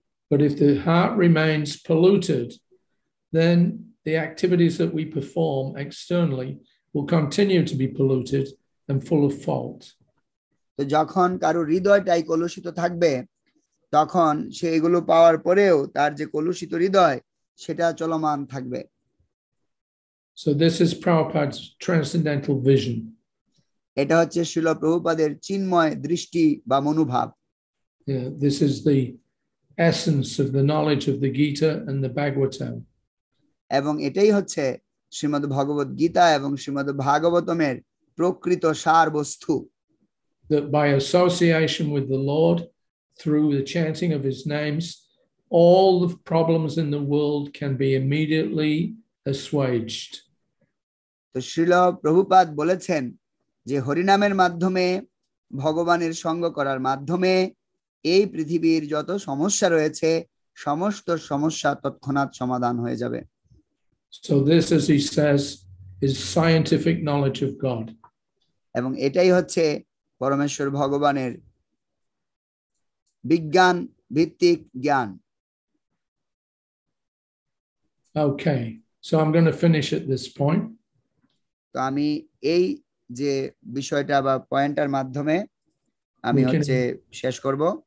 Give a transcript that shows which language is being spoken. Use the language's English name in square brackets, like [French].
[English] But if the heart remains polluted, then the activities that we perform externally will continue to be polluted and full of fault. [Bangla] তো যখন কারো হৃদয়টাই কলুষিত থাকবে, তখন সে এগুলো পাওয়ার পরেও তার যে কলুষিত হৃদয় সেটা চলমান থাকবে। [English] So this is Prabhupada's transcendental vision. [Bangla] এটা হচ্ছে শ্রীল প্রভুপাদের চিন্ময় দৃষ্টি বা মনোভাব। [English] Yeah, this is the essence of the knowledge of the Gita and the Bhagavatam. [Bangla] এবং এটাই হচ্ছে শ্রীমদ্ ভগবত গীতা এবং শ্রীমদ্ ভাগবতমের প্রকৃত সার বস্তু। [English] That by association with the Lord, through the chanting of his names, all the problems in the world can be immediately assuaged. [Bangla] তো শ্রীল প্রভুপাদ বলেছেন যে হরিনামের মাধ্যমে, ভগবানের সঙ্গ করার মাধ্যমে এই পৃথিবীর যত সমস্যা রয়েছে সমস্ত সমস্যা তৎক্ষণাৎ সমাধান হয়ে যাবে। [English] So this, as he says, is scientific knowledge of God. [Bangla] এবং এটাই হচ্ছে পরমেশ্বর ভগবানের বিজ্ঞান ভিত্তিক জ্ঞান। [English] Okay, so I'm going to finish at this point. [Bangla] তো আমি এই যে বিষয়টা বা পয়েন্টার মাধ্যমে আমি হচ্ছে শেষ করব।